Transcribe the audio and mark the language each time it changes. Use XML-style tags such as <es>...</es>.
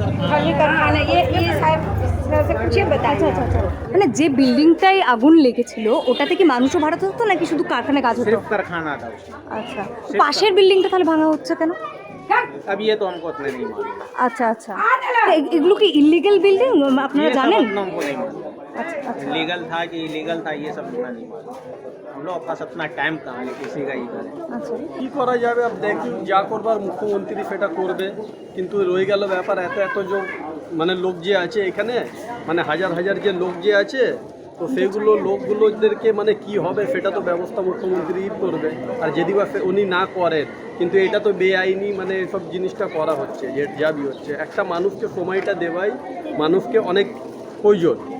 <hi>खाली कारखाना ये साहब से कुछ बता।</hi> <bn>আচ্ছা আচ্ছা আচ্ছা, মানে যে বিল্ডিংটায় আগুন লেগেছিল ওটাতে কি মানুষও ভাড়া থাকতো নাকি শুধু কারখানায় কাজ হতো?</bn> <hi>सिर्फ कारखाना था उसमें।</hi> <bn>আচ্ছা, পাশের বিল্ডিংটা তাহলে ভাঙা হচ্ছে কেন?</bn> <hi>अब ये तो हमको उतना नहीं मालूम।</hi> <bn>আচ্ছা আচ্ছা, এগুলো কি ইলিগাল বিল্ডিং আপনারা</bn> <hi>ये सब</hi> <bn>জানেন?</bn> <hi>उतना हमको नहीं मालूम।</hi> <bn>আচ্ছা আচ্ছা।</bn> <hi>लीगल था कि इलीगल था ये सब उतना नहीं मालूम। हम लोग पास अपना टाइम कहाँ है किसी का इधर है।</hi> <bn>আচ্ছা কি করা যাবে আপ দেখি যা করবার মুখ্যমন্ত্রী সেটা করবে, কিন্তু রয়ে গেল ব্যাপার এত এত যে মানে লোক যে আছে এখানে, মানে হাজার হাজার যে লোক যে আছে, তো সেগুলো লোকগুলোদেরকে মানে কি হবে সেটা তো ব্যবস্থা মুখ্যমন্ত্রীই করবে। আর যদি বা উনি না করেন, কিন্তু এটা তো বেআইনি মানে সব জিনিসটা করা হচ্ছে, যে যাবি হচ্ছে একটা মানুষকে সময়টা দেওয়াই মানুষকে অনেক প্রয়োজন।</bn>